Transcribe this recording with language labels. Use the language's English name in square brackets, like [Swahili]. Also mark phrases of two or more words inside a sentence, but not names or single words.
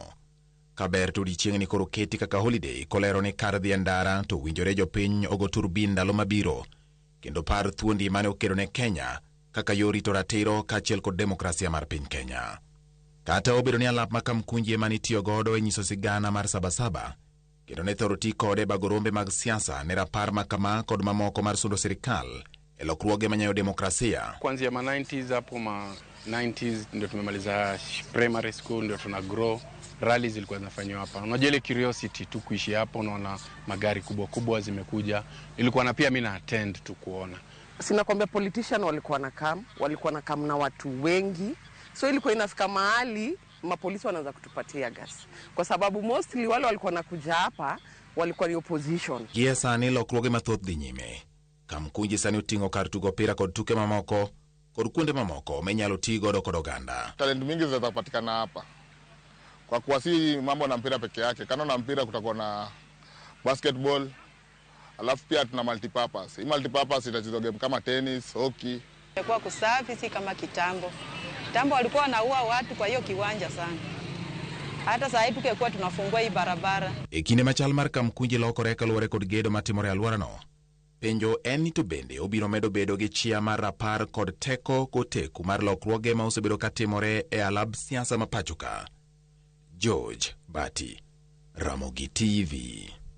[Luo (Kenya and Tanzania)] Kaber to odiechieng' ni koro keti kaka holiday kolero ni kar dhi ndara to winjore jopiny ogo turbin ndalo mabiro kendo par thuondi mane okedo ne Kenya kaka yor rito ratiro kaachiel kod demokrasia mar piny Kenya. Kata obedo ni alap ma Kamkunji ema nitiyo godo e nyiso sigana mar Sabasaba, kendo ne thoro ti kode bago rombe mag siasa ne rapar ma kama kod mamoko mar sundo sirikal e lokruoge manyayo demokrasia. [Swahili] Kuanzia ma 90s hapo ma 90s ndio tumemaliza [English] primary school, [Swahili] ndio tuna grow. Rally zilikuwa zinafanywa hapa. Unajua ile curiosity tu kuishi hapo, unaona magari kubwa kubwa zimekuja. Ilikuwa na pia mimi na attend tu kuona. Sina kwambia politician walikuwa na kam na watu wengi. So ilikuwa inafika mahali mapolisi wanaanza kutupatia gas. Kwa sababu mostly wale walikuwa nakuja hapa walikuwa ni opposition. [Luo (Kenya and Tanzania)] Gie sani lokruoge mathoth dhi nyime. Kamkunji sani oting'o kar tugo opira kod tuke mamoko kod kuonde mamoko menyalo ti godo kod oganda. [Swahili] Talent mingi zitapatikana hapa. Kwa kuwa si mambo na mpira peke yake. Kando na mpira kutakuwa na basketball, alafu pia tuna multipurpose. Hii multipurpose itachezwa game kama tennis, hockey. Kwa kusafi si kama kitambo. Kitambo walikuwa wanaua watu kwa hiyo kiwanja sana. Hata sasa hivi tukikuwa tunafungua hii barabara. [Luo (Kenya and Tanzania)] E kinde machal mar Kamkunji lokore kaluwore kod gedo matimore alworano. Penjo en ni to bende obiro medo bedo gi chia mar rapar kod teko koteku mar lokruoge ma osebedo katimore e alab siasa ma pachoka. George Bati, Ramogi TV.